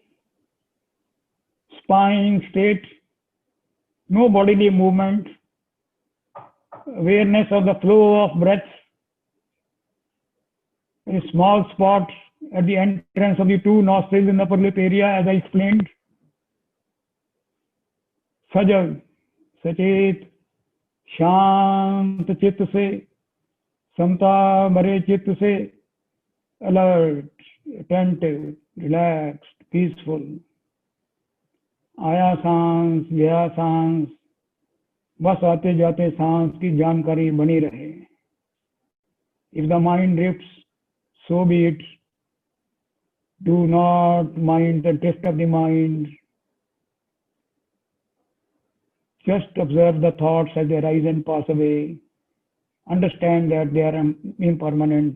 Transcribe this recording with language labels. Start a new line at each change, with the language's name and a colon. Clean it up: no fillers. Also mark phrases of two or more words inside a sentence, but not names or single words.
English: Spine straight. No bodily movement. Awareness of the flow of breath. A small spot at the entrance of the two nostrils in the upper lip area, as I explained.
Hindi: सजग, सचेत, शांत चित्त से, समता भरे चित्त से,
English: alert, attentive, relaxed, peaceful.
Hindi: आया सांस गया सांस बस आते जाते सांस की जानकारी बनी रहे.
English: If the mind drifts, so be it. Do not mind the drift of the mind. Just observe the thoughts as they rise and pass away. Understand that they are impermanent.